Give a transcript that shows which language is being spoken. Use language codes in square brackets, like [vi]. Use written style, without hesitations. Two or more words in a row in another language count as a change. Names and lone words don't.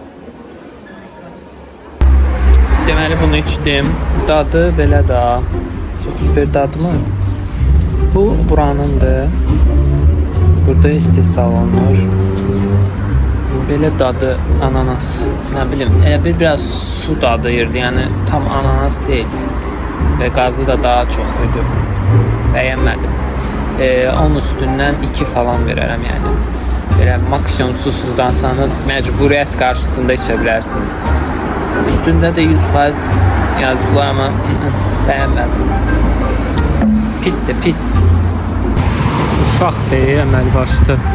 [az] Deməli bunu içdim. Dadı belə də. [tr] Çok süper [az] dadmı? Bu buranındır. Burada istehsal olunur. Belə dadı ananas. [tr] Ne bileyim, [az] elə biraz su dadıyırdı. [tr] Yani tam ananas değil. Ve gazı da daha çok idi. Beğenmedim. [az] 10 üstündən 2 falan verərəm yəni. Belə maksimum susuzdansanız məcburiyyət qarşısında içə bilərsiniz. Üstündə də 100% yazılar [tr] ama beğenmedim. [az] Pisdir, pis. Uşaq deyil, əməl başdı.